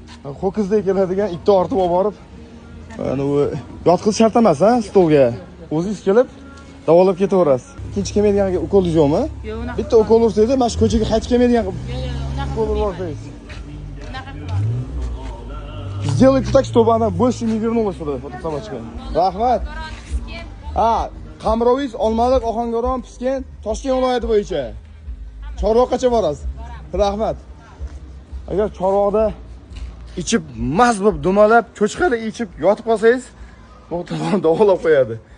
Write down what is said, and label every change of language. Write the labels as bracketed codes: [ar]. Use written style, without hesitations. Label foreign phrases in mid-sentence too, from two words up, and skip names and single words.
[uz] Ho'kizdek keladigan ikkita ortib olib borib, ana u yotqizish shart emas, ha, stolga. O'zingiz kelib davolab ketaverasiz. Ikkinchi kelmaydigan ukolingiz yo'qmi? Yo'q, unaqa. Bitta ukol ursangiz, mana shu ko'chaga qaytib kelmaydigan Yo'q, unaqa. ukol ursangiz. Unaqa qiladi. [ru] Сделайте так, чтобы она больше не вернулась сюда, эта собачка. [uz] Rahmat. Ha, Qamrovingiz, Olmaliq, Ohangaron, Piskent, Toshkent viloyati bo'yicha. Chorvoqgacha borasiz. Rahmat. Agar Chorvoqda ichib mast bo'lib dumalab, cho'chqada ichib yotib qolsangiz, bu tomon davolab qo'yadi.